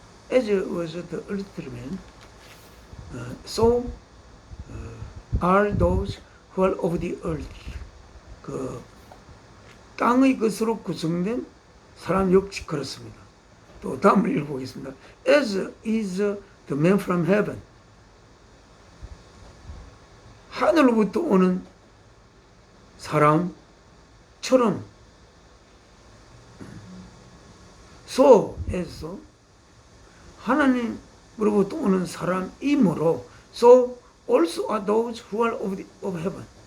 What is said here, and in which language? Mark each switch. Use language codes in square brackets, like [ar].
[en] As was the earthly man, so are those who are of the earth. [ko] 그 땅의 것으로 구성된 사람 역시 그렇습니다. 또 다음을 읽어보겠습니다. [en] As is the man from heaven. 하늘로부터 오는 사람처럼 so as 하나님으로부터 오는 사람이므로 so also are those who are of heaven.